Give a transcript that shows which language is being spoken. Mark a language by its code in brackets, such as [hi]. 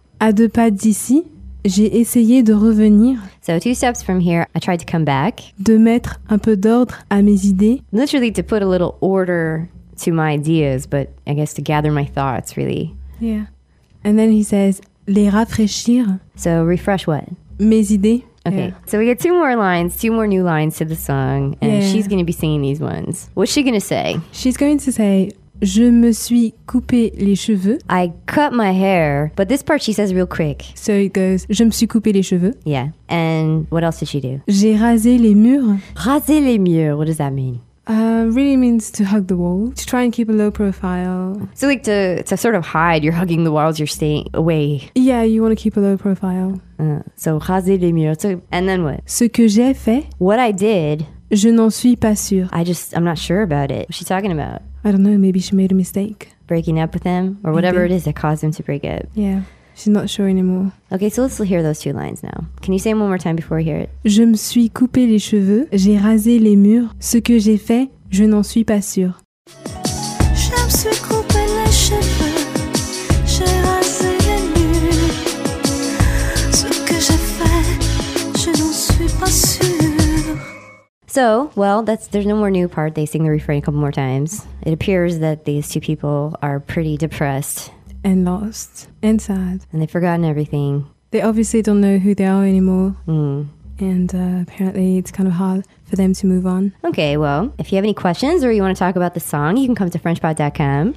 [fr] À deux pas d'ici, j'ai essayé de revenir. [en] So two steps from here, I tried to come back. [fr] De mettre un peu d'ordre à mes idées. [en] Literally to put a little order to my ideas, but I guess to gather my thoughts, really. Yeah. And then he says, [fr] les rafraîchir. [en] So refresh what? [fr] Mes idées. [en] Okay, yeah. So we get two more lines, two more new lines to the song, and she's going to be singing these ones. What's she going to say? She's going to say, [fr] je me suis coupé les cheveux. [en] I cut my hair, but this part she says real quick. So it goes, [fr] je me suis coupé les cheveux. [en] Yeah, and what else did she do? [fr] J'ai rasé les murs. Rasé les murs, [en] what does that mean? Really means to hug the wall, to try and keep a low profile. So like to sort of hide, you're hugging the walls, you're staying away. Yeah, you want to keep a low profile. So [fr] raser les murs, [en] so, and then what? [fr] Ce que j'ai fait. [en] What I did. [fr] Je n'en suis pas sûre. [en] I'm not sure about it. What's she talking about? I don't know, maybe she made a mistake. Breaking up with him, or whatever it is that caused him to break up. Yeah, she's not sure anymore. Okay, so let's hear those two lines now. Can you say them one more time before we hear it? [fr] Je me suis coupé les cheveux, j'ai rasé les murs. Ce que j'ai fait, je n'en suis pas sûre. Je me suis coupé les cheveux, j'ai rasé les murs. Ce que j'ai fait, je n'en suis pas sûre. [en] So, well, there's no more new part. They sing the refrain a couple more times. It appears that these two people are pretty depressed. And lost. And sad. And they've forgotten everything. They obviously don't know who they are anymore. Mm. And apparently it's kind of hard for them to move on. Okay, well, if you have any questions or you want to talk about the song, you can come to frenchpod.com.